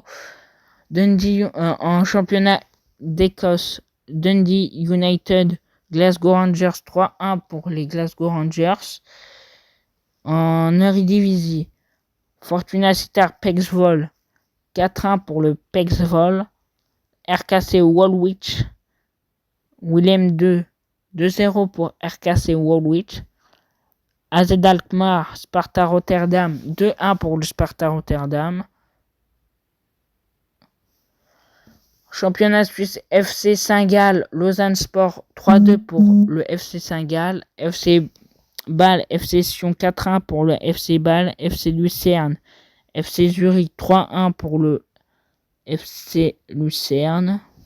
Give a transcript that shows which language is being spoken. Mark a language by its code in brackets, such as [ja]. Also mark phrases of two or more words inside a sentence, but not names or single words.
[fr] Dundee en championnat d'Écosse, Dundee United Glasgow Rangers 3-1 pour les Glasgow Rangers. En Eredivisie, Fortuna Sittard Pexvoll 4-1 pour le Pexvoll. RKC Woolwich Willem 2-0 pour RKC Woolwich. AZ Alkmaar Sparta Rotterdam 2-1 pour le Sparta Rotterdam. Championnat suisse, FC Saint-Gall Lausanne Sport 3-2 pour le FC Saint-Gall. FC Bâle FC Sion 4-1 pour le FC Bâle. FC Lucerne FC Zurich 3-1 pour le FC Lucerne.